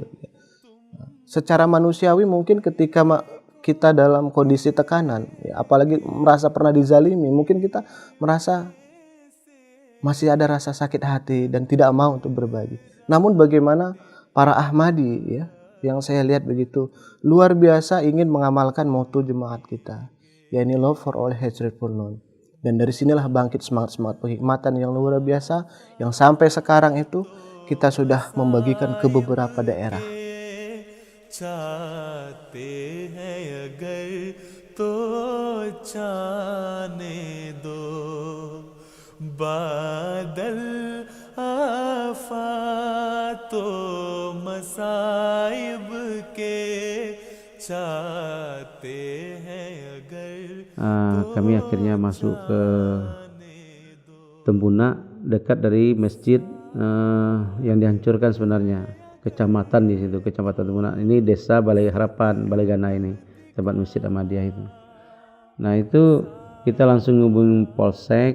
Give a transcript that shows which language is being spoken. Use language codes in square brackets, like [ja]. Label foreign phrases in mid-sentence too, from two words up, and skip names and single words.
[id] Secara manusiawi mungkin ketika kita dalam kondisi tekanan, apalagi merasa pernah dizalimi, mungkin kita merasa masih ada rasa sakit hati dan tidak mau untuk berbagi. Namun bagaimana para Ahmadi ya, yang saya lihat begitu luar biasa ingin mengamalkan moto jemaat kita, yakni [en] love for all, hatred for none. [id] Dan dari sinilah bangkit semangat-semangat perkhidmatan yang luar biasa, yang sampai sekarang itu kita sudah membagikan ke beberapa daerah. [ur] चाहते हैं अगर तो जाने दो बादल आफातों मसाइब के चाहते हैं अगर. [id] Kami akhirnya masuk ke Tempuna, dekat dari masjid yang dihancurkan sebenarnya. Kecamatan di situ, Kecamatan Tempuna. Ini desa Balai Harapan, Balai Gana ini, tempat Masjid Ahmadiyah itu. Nah itu kita langsung hubungi Polsek.